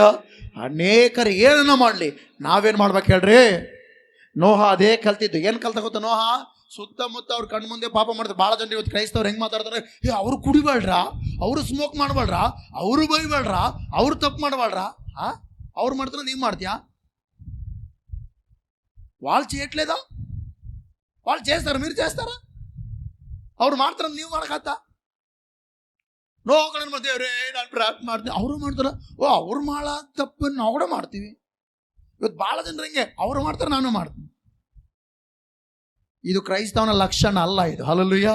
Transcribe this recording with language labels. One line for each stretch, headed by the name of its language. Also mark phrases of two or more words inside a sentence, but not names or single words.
Kannada: ಅನೇಕರು ಏನನ್ನ ಮಾಡಲಿ, ನಾವೇನು ಮಾಡ್ಬೇಕು ಹೇಳ್ರಿ? ನೋಹ ಅದೇ ಕಲ್ತಿದ್ದು. ಏನು ಕಲ್ತ ಗೊತ್ತಾ? ನೋಹ ಸುತ್ತಮುತ್ತ ಅವ್ರ ಕಣ್ಣು ಮುಂದೆ ಪಾಪ ಮಾಡ್ತಾರೆ. ಭಾಳ ಜನ ಇವತ್ತು ಕ್ರೈಸ್ತವ್ರು ಹೆಂಗೆ ಮಾತಾಡ್ತಾರೆ? ಅವರು ಕುಡಿಬೇಡ್ರ, ಅವರು ಸ್ಮೋಕ್ ಮಾಡಬೇಡ್ರ, ಅವರು ಬೈಬೇಡ್ರ, ಅವರು ತಪ್ಪು ಮಾಡಬೇಡ್ರ. ಅವ್ರು ಮಾಡ್ತಾರ, ನೀವು ಮಾಡ್ತೀಯಾ?
Telugu: వాళ్ళు చేయట్లేదా? వాళ్ళు చేస్తారు, మీరు చేస్తారా?
Kannada: ಅವ್ರು ಮಾಡ್ತಾರ, ನೀವು ಮಾಡಕತ್ತ? ನೋವು ದೇವ್ರೇ ನಾನು ಪ್ರಾರ್ಥನೆ ಮಾಡ್ತೀನಿ, ಅವರು ಮಾಡ್ತಾರ. ಅವ್ರು ಮಾಡ ತಪ್ಪನ್ನು ನಾವು ಕೂಡ ಮಾಡ್ತೀವಿ. ಇವತ್ತು ಭಾಳ ಜನರು ಹಿಂಗೆ, ಅವರು ಮಾಡ್ತಾರೆ, ನಾನು ಮಾಡ್ತೀನಿ. ಇದು ಕ್ರೈಸ್ತವನ ಲಕ್ಷಣ ಅಲ್ಲ ಇದು. ಹಲ್ಲೆಲೂಯಾ.